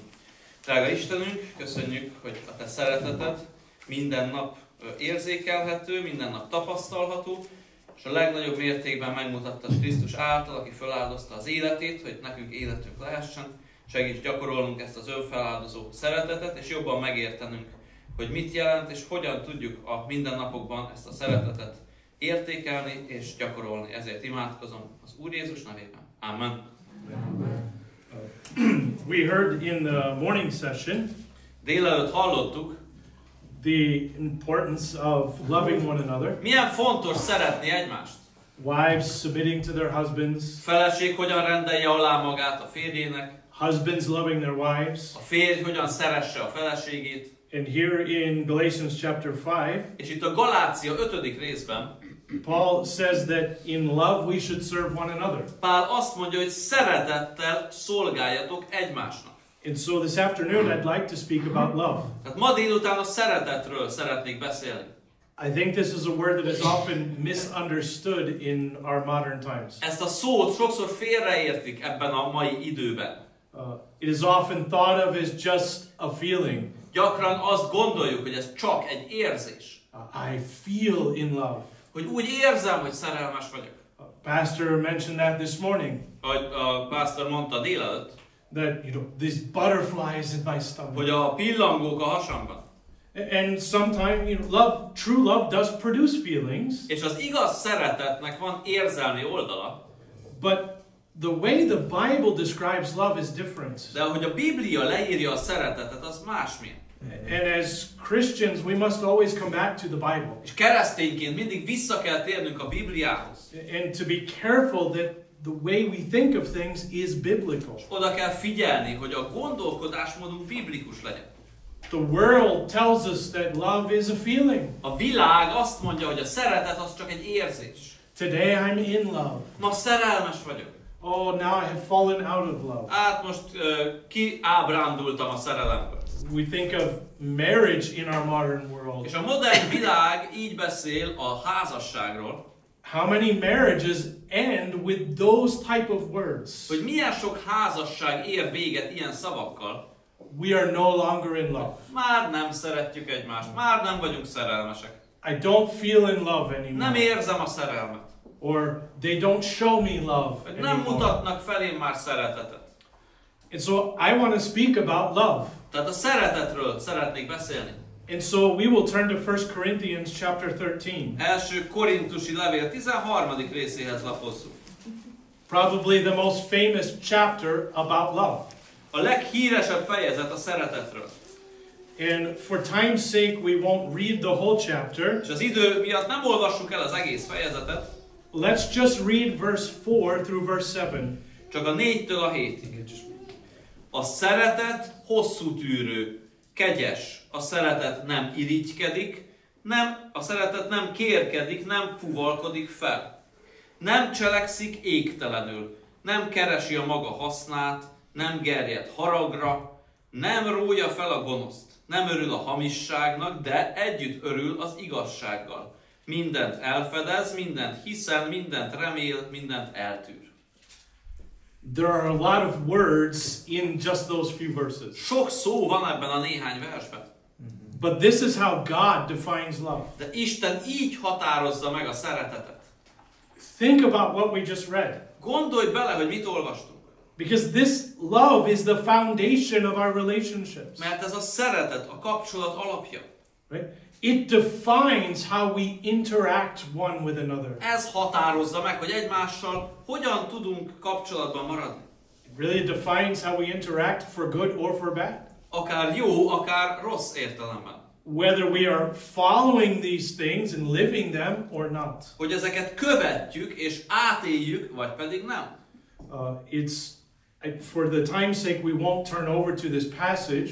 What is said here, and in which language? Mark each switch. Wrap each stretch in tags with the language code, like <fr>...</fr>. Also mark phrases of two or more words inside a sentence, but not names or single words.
<hu>Drága Istenünk, köszönjük, hogy a te szereteted minden nap érzékelhető, minden nap tapasztalható, és a legnagyobb mértékben megmutattad Krisztus által, aki feláldozta az életét, hogy nekünk életünk lehessen. Segíts gyakorolnunk ezt az önfeláldozó szeretetet, és jobban megértenünk, hogy mit jelent, és hogyan tudjuk a mindennapokban ezt a szeretetet értékelni és gyakorolni. Ezért imádkozom az Úr Jézus nevében. Amen.</hu> <en>We heard in the morning session</en> <hu>Délelőtt hallottuk,</hu> <en>the importance of loving one another.</en> <hu>milyen fontos szeretni egymást.</hu> <en>Wives submitting to their husbands.</en> <hu>Feleség hogyan rendelje alá magát a férjének.</hu> <en>Husbands loving their wives.</en> <hu>A férj hogyan szeresse a feleségét.</hu> <en>And here in Galatians chapter 5,</en> <hu>És itt a Galácia 5. részben</hu> <en>Paul says that in love we should serve one another.</en> <hu>Pál azt mondja, hogy szeretettel szolgáljatok egymásnak.</hu> <en>And so this afternoon I'd like to speak about love.</en> <hu>Tehát ma délután a szeretetről szeretnék beszélni.</hu> <en>I think this is a word that is often misunderstood in our modern times.</en> <hu>Ezt a szót sokszor félreértik ebben a mai időben.</hu> <en>It is often thought of as just a feeling.</en> <hu>Gyakran azt gondoljuk, hogy ez csak egy érzés.</hu> <en>I feel in love.</en> <hu>Hogy úgy érzem, hogy szerelmes vagyok.</hu> <en>Pastor mentioned that this morning.</en> <hu>Ahogy a pásztor mondta délelőtt,</hu> <en>that these butterflies in my stomach.</en> <hu>hogy a pillangók a hasamban.</hu> <en>And sometimes love, true love does produce feelings.</en> <hu>És az igaz szeretetnek van érzelmi oldala.</hu> <en>But the way the Bible describes love is different.</en> <hu>De ahogy a Biblia leírja a szeretetet, az másmilyen.</hu> <en>And as Christians, we must always come back to the Bible.</en> <hu>És keresztényként mindig vissza kell térnünk a Bibliához.</hu> <en>And to be careful that the way we think of things is biblical.</en> <hu>És oda kell figyelni, hogy a gondolkodásmódunk biblikus legyen.</hu> <en>The world tells us that love is a feeling.</en> <hu>A világ azt mondja, hogy a szeretet az csak egy érzés.</hu> <en>Today I'm in love.</en> <hu>Ma szerelmes vagyok.</hu> <en>Oh, now I have fallen out of love.</en> <hu>Hát most kiábrándultam a szerelemből.</hu> <en>We think of marriage in our modern world.</en> <hu>És a modern világ így beszél a házasságról.</hu> <en>How many marriages end with those type of words?</en> <hu>Hogy milyen sok házasság ér véget ilyen szavakkal.</hu> <en>We are no longer in love.</en> <hu>Már nem szeretjük egymást, már nem vagyunk szerelmesek.</hu> <en>I don't feel in love anymore.</en> <hu>Nem érzem a szerelmet.</hu> <en>Or they don't show me love</en> <hu>Nem</hu> <en>anymore.</en> <hu>mutatnak felém már szeretetet.</hu> <en>And so I want to speak about love.</en> <hu>Tehát a szeretetről szeretnék beszélni.</hu> <en>And so we will turn to 1 Corinthians chapter 13.</en> <hu>Első Korintusi levél 13. részéhez lapozzuk.</hu> <en>Probably the most famous chapter about love.</en> <hu>A leghíresebb fejezet a szeretetről.</hu> <en>And for time's sake we won't read the whole chapter.</en> <hu>És az idő miatt nem olvassuk el az egész fejezetet.</hu> <en>Let's just read verse 4 through verse 7.</en> <hu>Csak a 4-től a 7-ig. A szeretet hosszú tűrő, kegyes. A szeretet nem irigykedik, a szeretet nem kérkedik, nem fuvalkodik fel. Nem cselekszik égtelenül, nem keresi a maga hasznát, nem gerjed haragra, nem rója fel a gonoszt, nem örül a hamisságnak, de együtt örül az igazsággal. Mindent elfedez, mindent hiszen, mindent remél, mindent eltűr.</hu> <en>There are a lot of words in just those few verses.</en> <hu>Sok szó van ebben a néhány versben.</hu> <en>But this is how God defines love.</en> <hu>De Isten így határozza meg a szeretetet.</hu> <en>Think about what we just read.</en> <hu>Gondolj bele, hogy mit olvastunk.</hu> <en>Because this love is the foundation of our relationships.</en> <hu>Mert ez a szeretet, a kapcsolat alapja.</hu> <en>Right? It defines how we interact one with another.</en> <hu>Ez határozza meg, hogy egymással hogyan tudunk kapcsolatban maradni.</hu> <en>It really defines how we interact for good or for bad.</en> <hu>Akár jó, akár rossz értelemben.</hu> <en>Whether we are following these things and living them or not.</en> <hu>Hogy ezeket követjük és átéljük, vagy pedig nem.</hu> <en>For the time's sake, we won't turn over to this passage.</en>